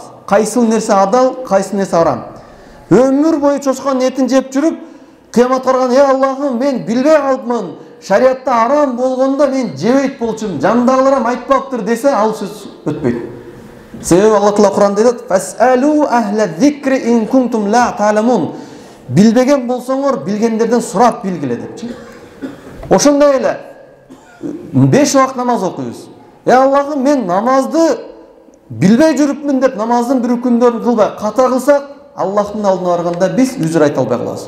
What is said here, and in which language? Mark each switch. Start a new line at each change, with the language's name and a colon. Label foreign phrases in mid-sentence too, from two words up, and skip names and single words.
Kyrgyz: Кайсыл нерсе адал, кайсы нерсе арам. Өмүр бою чочконун этин жеп жүрүп, кыяматка барганда, Аллахым, мен билбей калыпмын, шариатта арам болгондо мен жебейт болчумун, жандагыларым айтпаптыр десе, ал сөз өтпөйт. Себеби Аллах Таала Кур'анда айтат:
Arabic: "فاسألوا أهل الذكر إن كنتم لا تعلمون."
Kyrgyz: Билбеген болсоңор, билгендерден сурап билгиле депчи. Ошондой эле 5 убакыт намаз окуйбуз. Аллахым, мен намазды билбей жүрүпмүн деп намаздын бир күндөрүн кылбай ката кылсак, Аллахтын алдына барганда биз үзүр айта албай калабыз.